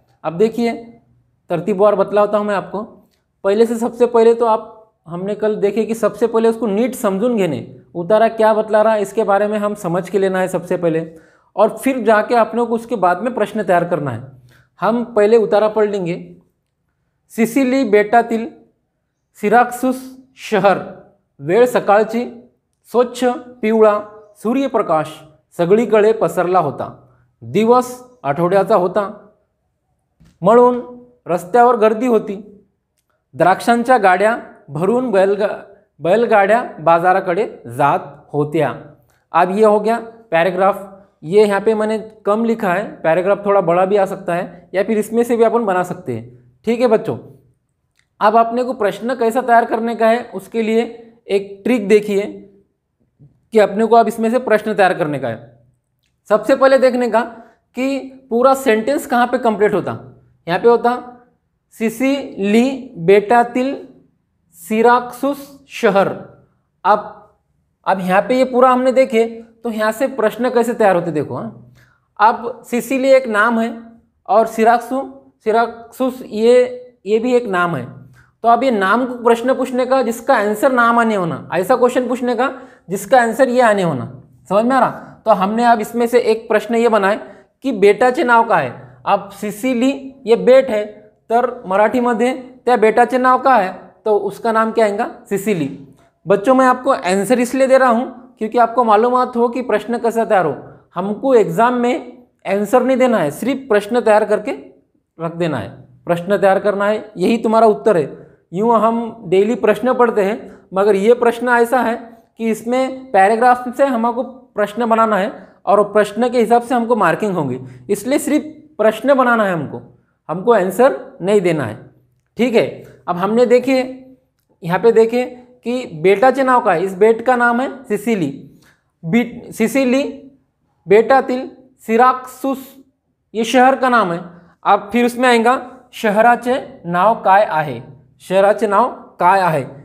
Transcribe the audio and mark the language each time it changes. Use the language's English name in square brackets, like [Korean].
[Hindi] अब देखिए तरतीबवार बतलाता हूँ मैं आपको। पहले से सबसे पहले तो आप हमने कल देखे कि सबसे पहले उसको नीट [Marathi] समझून [Hindi] घेने, उतारा क्या बतला रहा है इसके बारे में हम समझ के लेना है सबसे पहले, और फिर जाके अपने को उसके बाद में प्रश्न तैयार करना है। हम पहले उतारा पढ़ लेंगे। [Marathi] सिसिली बेटातील सिराक्सुस शहर, वेळ सकाळची, स्वच्छ पिवळा सूर्यप्रकाश सगळीकडे पसरला होता। दिवस आठवड्याचा होता, म्हणून रस्त्यावर गर्दी होती। द्राक्षांच्या गाड्या भरून बैलगाड्या बाजाराकडे जात होत्या। [Hindi] अब ये हो गया पैराग्राफ। ये यहाँ पे मैंने कम लिखा है, पैराग्राफ थोड़ा बड़ा भी आ सकता है या फिर इसमें से भी अपन बना सकते हैं। ठीक है बच्चों, अब अपने को प्रश्न कैसा तैयार करने का है उसके लिए एक ट्रिक देखिए कि अपने को अब इसमें से प्रश्न तैयार करने का है। सबसे पहले देखने का कि पूरा सेंटेंस कहाँ पे कंप्लीट होता। यहाँ पे होता सिसिली [Marathi] बेटातील [Hindi] सिराक्सुस शहर। अब यहाँ पे ये पूरा हमने देखे तो यहाँ से प्रश्न कैसे तैयार होते देखो। अब सिसिली एक नाम है और सिराक्सुस ये भी एक नाम है। तो अब ये नाम को प्रश्न पूछने का जिसका आंसर नाम आने होना, ऐसा क्वेश्चन पूछने का जिसका आंसर ये आने होना। समझ में आ रहा? तो हमने अब इसमें से एक प्रश्न ये बनाए की [Marathi] बेटाचे नाव काय आहे। [Hindi] अब सिसिली ये बेट है, [Marathi] तर मराठीमध्ये त्या बेटाचे नाव काय [Hindi] है, तो उसका नाम क्या आएगा, सिसिली। बच्चों मैं आपको आंसर इसलिए दे रहा हूँ क्योंकि आपको मालूमात हो कि प्रश्न कैसा तैयार हो। हमको एग्जाम में आंसर नहीं देना है, सिर्फ प्रश्न तैयार करके रख देना है। प्रश्न तैयार करना है, यही तुम्हारा उत्तर है। यूँ हम डेली प्रश्न पढ़ते हैं, मगर ये प्रश्न ऐसा है कि इसमें पैराग्राफ से हमको प्रश्न बनाना है और प्रश्न के हिसाब से हमको मार्किंग होगी। इसलिए सिर्फ प्रश्न बनाना है, हमको आंसर नहीं देना है। ठीक है, अब हमने देखे यहाँ पे देखे कि [Marathi] बेटाचे नाव का [Hindi] है, इस बेट का नाम है सिसिली। सिसिली [Marathi] बेटातील [Hindi] सिराक्सुस ये शहर का नाम है। अब फिर उसमें आएगा [Marathi] शहराचे नाव काय आहे, शहराचे नाव काय आहे।